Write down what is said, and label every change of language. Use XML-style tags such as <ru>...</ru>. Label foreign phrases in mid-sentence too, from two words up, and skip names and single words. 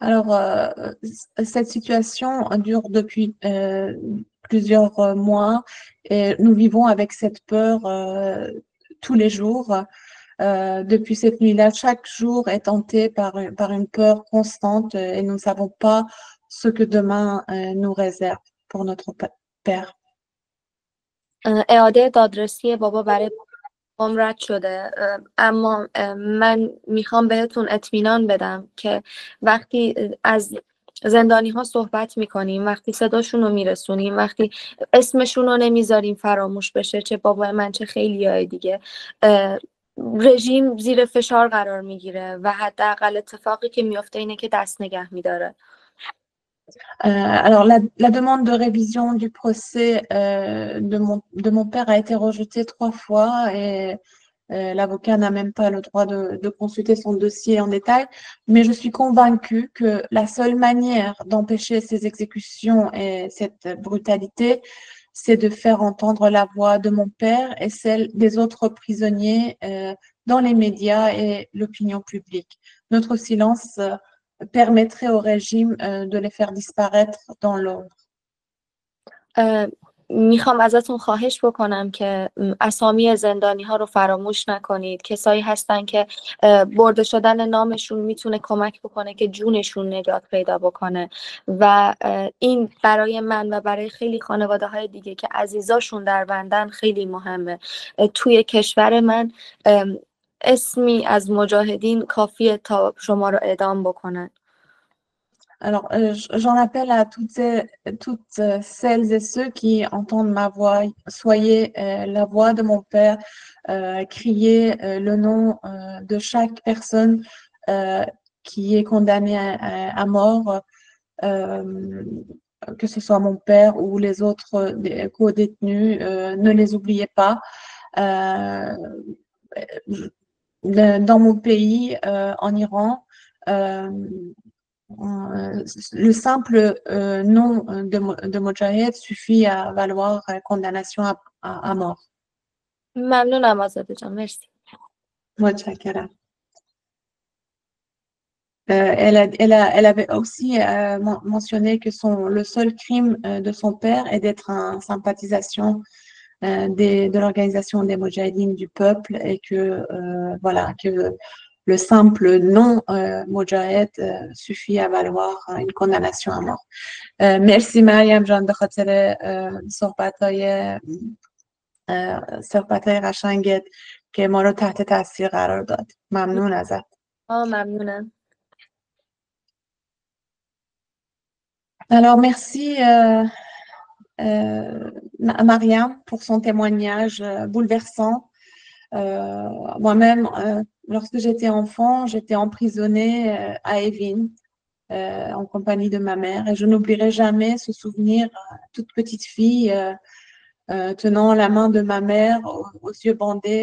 <fr>Alors, cette situation dure depuis plusieurs mois et nous vivons avec cette peur tous les jours. Depuis cette nuit-là, chaque jour est hanté par une peur constante et nous ne savons pas ce que demain nous réserve pour notre Père.</fr> <fa>اعاده دادرسی بابا برای بابام رد شده، اما من میخوام بهتون اطمینان بدم که وقتی از زندانی ها صحبت میکنیم، وقتی صداشون رو میرسونیم، وقتی اسمشون رو نمیذاریم فراموش بشه، چه بابای من چه خیلی های دیگه، رژیم زیر فشار قرار میگیره و حداقل اتفاقی که میفته اینه که دست نگه میداره.</fa> <fr>Alors, la demande de révision du procès de mon père a été rejetée 3 fois et l'avocat n'a même pas le droit de consulter son dossier en détail. Mais je suis convaincue que la seule manière d'empêcher ces exécutions et cette brutalité, c'est de faire entendre la voix de mon père et celle des autres prisonniers dans les médias et l'opinion publique. Notre silence permettrait au régime de les faire disparaître dans l'ombre.</fr> <fa>میخوام ازتون خواهش بکنم که اسامی زندانی ها رو فراموش نکنید. کسایی هستن که برده شدن نامشون میتونه کمک بکنه که جونشون نجات پیدا بکنه و این برای من و برای خیلی خانواده های دیگه که عزیزاشون در بندن خیلی مهمه. توی کشور من اسمی از مجاهدین کافیه تا شما رو اعدام بکنن.</fa> <fr>Alors, j'en appelle à toutes celles et ceux qui entendent ma voix. Soyez la voix de mon père, criez le nom de chaque personne qui est condamnée à mort, que ce soit mon père ou les autres co-détenus. Ne les oubliez pas. Dans mon pays, en Iran, le simple nom de Mojahed suffit à valoir condamnation à mort.</fr> <fa>ممنونم آزاده جان، مرسی. متشکرم.</fa> <fr>Elle avait aussi mentionné que le seul crime de son père est d'être un sympathisant de l'organisation des Moudjahidines du peuple et que voilà, que le simple nom Mojahed suffit à valoir une condamnation à mort.</fr> <fa>مرسی مریم جان به خاطر صحبت‌های قشنگت که ما رو تحت تاثیر قرار داد. ممنون ازت. ممنونم.</fa> <fr>Alors merci Mariam pour son témoignage bouleversant. Moi-même, lorsque j'étais enfant, j'étais emprisonnée à Evin en compagnie de ma mère et je n'oublierai jamais ce souvenir, toute petite fille tenant la main de ma mère aux yeux bandés.</fr>